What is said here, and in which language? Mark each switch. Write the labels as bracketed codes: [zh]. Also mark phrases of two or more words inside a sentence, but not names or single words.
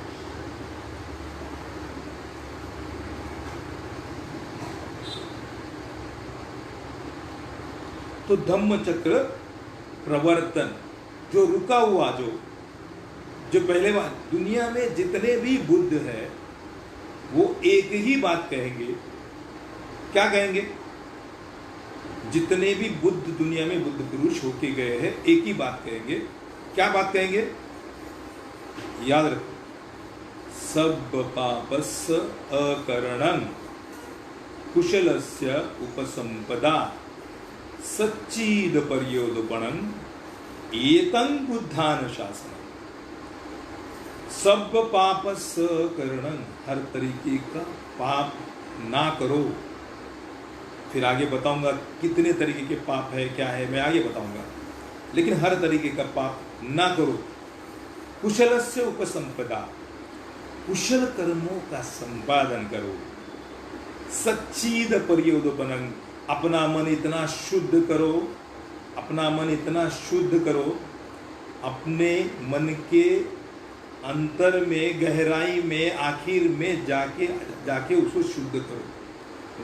[hi] तो धम्मचक्र प्रवर्तन, जो रुका हुआ, जो पहले बात, दुनिया में जितने भी बुद्ध है वो एक ही बात कहेंगे। क्या कहेंगे? जितने भी बुद्ध दुनिया में बुद्ध पुरुष होके गए हैं, एक ही बात कहेंगे। क्या बात कहेंगे? याद रखो, [pi] सब पापस्य अकरणं कुशलस्य उपसंपदा सच्चिद पर्योदपणं एतं बुद्धानुशासनम्। सब पाप सकरणं, [hi] हर तरीके का पाप ना करो। फिर आगे बताऊंगा कितने तरीके के पाप है, क्या है, मैं आगे बताऊंगा। लेकिन हर तरीके का पाप ना करो। [pi] कुशलस्य उपसंपदा, [hi] कुशल कर्मों का संपादन करो। [pi] सच्चिद पर्योदपनं, [hi] अपना मन इतना शुद्ध करो, अपना मन इतना शुद्ध करो, अपने मन के अंतर में, गहराई में, आखिर में जाके उसको शुद्ध करो।